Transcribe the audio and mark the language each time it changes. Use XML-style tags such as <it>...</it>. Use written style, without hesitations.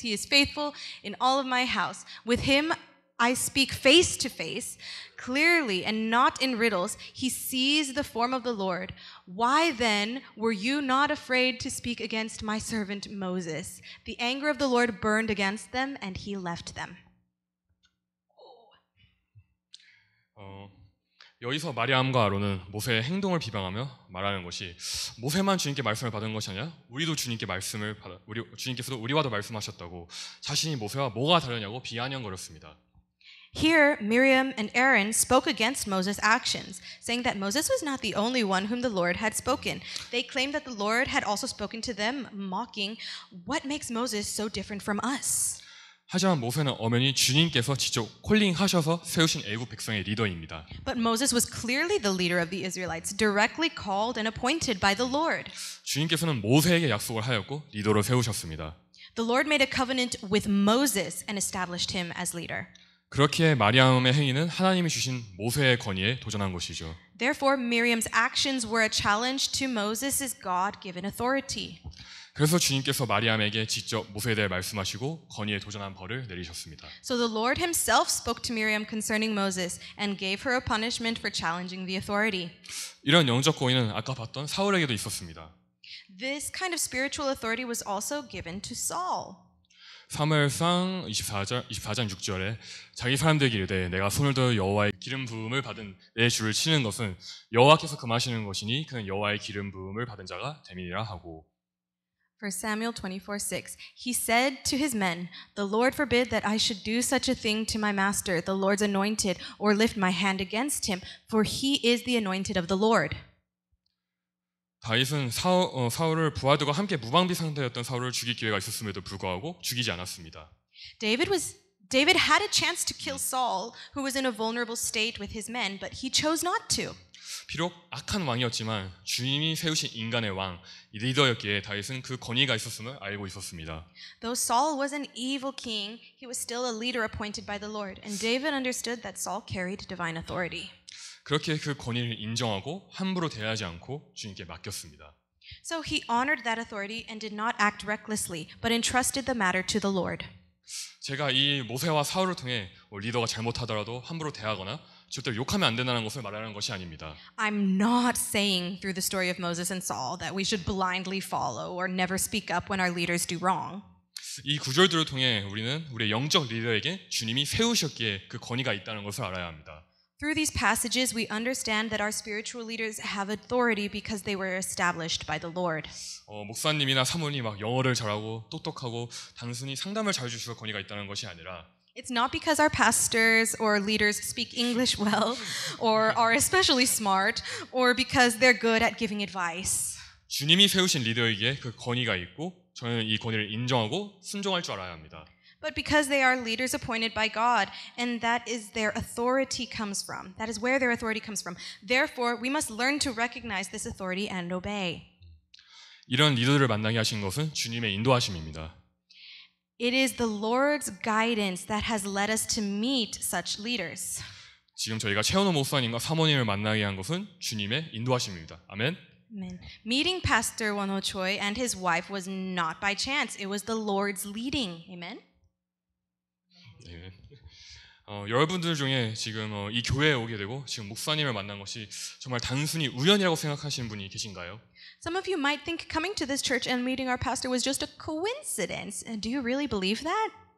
<en>He is faithful in all of my house. With him I speak face to face, clearly and not in riddles. He sees the form of the Lord. Why then were you not afraid to speak against my servant Moses? The anger of the Lord burned against them, and he left them."</en> <ko>여기서 마리암과 아론은 모세의 행동을 비방하며 말하는 것이 모세만 주님께 말씀을 받은 것이 아니라 우리도 주님께 말씀을 주님께서도 우리와도 말씀하셨다고 자신이 모세와 뭐가 다르냐고 비아냥거렸습니다.</ko> <en>Here, Miriam and Aaron spoke against Moses' actions, saying that Moses was not the only one whom the Lord had spoken. They claimed that the Lord had also spoken to them, mocking, "What makes Moses so different from us?"</en> <ko>하지만 모세는 엄연히 주님께서 직접 콜링하셔서 세우신 애국 백성의 리더입니다.</ko> <en>But Moses was clearly the leader of the Israelites, directly called and appointed by the Lord.</en> <ko>주님께서는 모세에게 약속을 하였고 리더로 세우셨습니다.</ko> <en>The Lord made a covenant with Moses and established him as leader.</en> <ko>그렇기에 마리암의 행위는 하나님이 주신 모세의 권위에 도전한 것이죠.</ko> <en>Therefore, Miriam's actions were a challenge to Moses' God-given authority.</en> <ko>그래서 주님께서 마리암에게 직접 모세에 대해 말씀하시고 권위에 도전한 벌을 내리셨습니다.</ko> <en>So the Lord himself spoke to Miriam concerning Moses and gave her a punishment for challenging the authority.</en> <ko>이런 영적 권위는 아까 봤던 사울에게도 있었습니다.</ko> <en>This kind of spiritual authority was also given to Saul.</en> <ko>사무엘상 24장 6절에 자기 사람들에게 이르되 내가 손을 들어 여호와의 기름 부음을 받은 내 주를 치는 것은 여호와께서 금하시는 것이니 그는 여호와의 기름 부음을 받은 자가 됨이니라 하고</ko> <en>1 Samuel 24:6. He said to his men, "The Lord forbid that I should do such a thing to my master, the Lord's anointed, or lift my hand against him, for he is the anointed of the Lord."</en> <ko>다윗은 사울을 부하들과 함께 무방비 상태였던 사울을 죽일 기회가 있었음에도 불구하고 죽이지 않았습니다.</ko> <en>David had a chance to kill Saul, who was in a vulnerable state with his men, but he chose not to.</en> <ko>비록 악한 왕이었지만 주님이 세우신 인간의 왕, 리더였기에 다윗은 그 권위가 있었음을 알고 있었습니다.</ko> <en>Though Saul was an evil king, he was still a leader appointed by the Lord, and David understood that Saul carried divine authority.</en> <ko>그렇게 그 권위를 인정하고 함부로 대하지 않고 주님께 맡겼습니다.</ko> <en>So he honored that authority and did not act recklessly, but entrusted the matter to the Lord.</en> <ko>제가 이 모세와 사울을 통해 리더가 잘못하더라도 함부로 대하거나 절대로 욕하면 안 된다는 것을 말하는 것이 아닙니다.</ko> <en>I'm not saying through the story of Moses and Saul that we should blindly follow or never speak up when our leaders do wrong.</en> <ko>이 구절들을 통해 우리는 우리의 영적 리더에게 주님이 세우셨기에 그 권위가 있다는 것을 알아야 합니다.</ko> <en>Through these passages, we understand that our spiritual leaders have authority because they were established by the Lord.</en> <ko>목사님이나 사모님이 막 영어를 잘하고 똑똑하고 단순히 상담을 잘 주셔서 권위가 있다는 것이 아니라</ko> <en>It's not because our pastors or leaders speak English well or are especially smart or because they're good at giving advice.</en> <ko>주님이 세우신 리더에게 그 권위가 있고 저는 이 권위를 인정하고 순종할 줄 알아야 합니다.</ko> <en>but because they are leaders appointed by God, and that is their authority comes from. That is where their authority comes from. Therefore, we must learn to recognize this authority and obey.</en> <ko>이런 리더들을 만나게 하신 것은 주님의 인도하심입니다.</ko> <en>It is the Lord's guidance that has led us to meet such leaders.</en> <ko>지금 저희가 최원호 목사님과 사모님을 만나게 한 것은 주님의 인도하심입니다. 아멘.</ko> <en>Amen. Meeting Pastor Won-ho Choi and his wife was not by chance. It was the Lord's leading. Amen.</en> <ko>네. 여러분들 중에 지금 이 교회에 오게 되고 지금 목사님을 만난 것이 정말 단순히 우연이라고 생각하시는 분이 계신가요?</ko> <en>Some of you might think coming to this church and meeting our pastor was just a coincidence. Do you really believe that?</en>